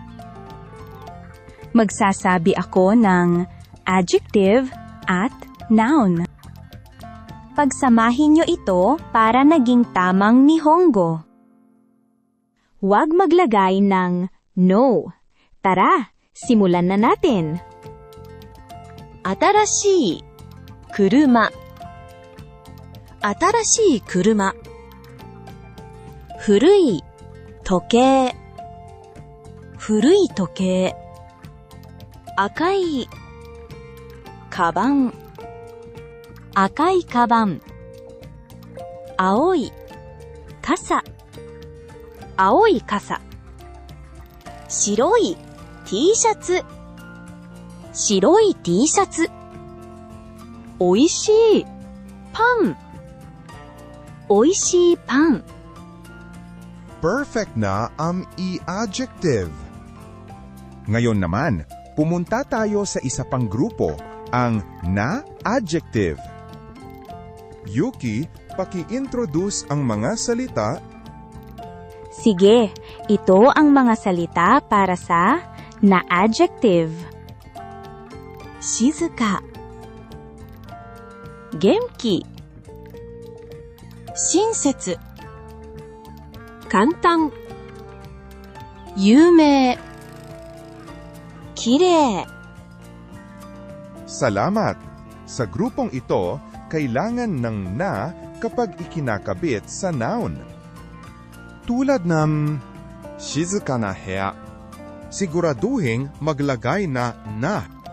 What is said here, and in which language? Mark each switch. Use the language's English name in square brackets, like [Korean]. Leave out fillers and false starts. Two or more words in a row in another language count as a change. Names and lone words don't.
[Filipino] Magsasabi ako ng adjective at noun. Pagsamahin nyo ito para naging tamang Nihongo. Huwag maglagay ng no. Tara, simulan na natin. [Japanese] 新しい車. 新しい車. 古い時計. 古い時計. 赤いかばん. 赤いかばん。青い傘. 青い傘. Shiroi T-shirts. Shiroi T-shirts. おいしいパン。おいしいパン. [Filipino] Perfect na ang e-adjective. Ngayon naman, pumunta tayo sa isa pang grupo, ang na-adjective. Yuki, paki-introduce ang mga salita. Sige, ito ang mga salita para sa na adjective. [Japanese] 静か、元気、親切、簡単、有名、きれい. [Filipino] Salamat! Sa grupong ito, kailangan ng na kapag ikinakabit sa noun. Tulad ng [Japanese] 静かな部屋, [Filipino] siguraduhin maglagay na na.